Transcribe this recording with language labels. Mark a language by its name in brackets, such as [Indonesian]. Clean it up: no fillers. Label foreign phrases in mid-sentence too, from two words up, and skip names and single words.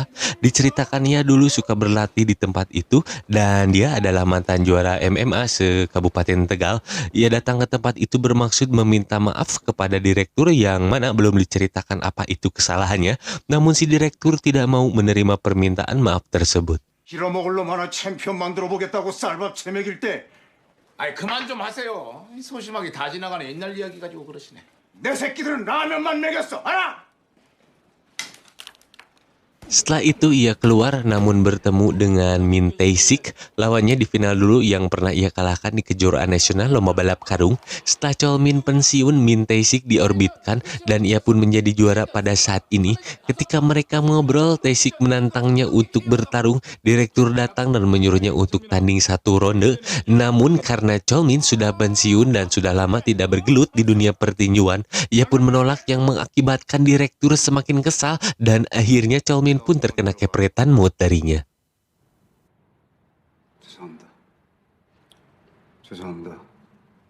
[Indonesian] Diceritakan ia dulu suka berlatih di tempat itu dan dia adalah mantan juara MMA se-Kabupaten Tegal. Ia datang ke tempat itu bermaksud meminta maaf kepada direktur yang mana belum diceritakan apa itu kesalahannya. Namun si direktur tidak mau menerima permintaan maaf tersebut. [Korean] 빌어먹을 놈 하나 챔피언 만들어 보겠다고 쌀밥 채먹일 때 아이 그만 좀 하세요. 소심하게 다 지나가는 옛날 이야기 가지고 그러시네. 내 새끼들은 라면만 먹였어. 알아? [Indonesian] Setelah itu ia keluar namun bertemu dengan Min Tae-sik, lawannya di final dulu yang pernah ia kalahkan di kejuaraan nasional lomba balap karung. Setelah Cholmin pensiun, Min Tae-sik diorbitkan dan ia pun menjadi juara pada saat ini. Ketika mereka ngobrol, Tae-sik menantangnya untuk bertarung. Direktur datang dan menyuruhnya untuk tanding satu ronde. Namun karena Cholmin sudah pensiun dan sudah lama tidak bergelut di dunia pertinjuan, ia pun menolak yang mengakibatkan direktur semakin kesal dan akhirnya Cholmin pun terkena kepretan mood darinya. [Korean] 죄송합니다. 죄송합니다.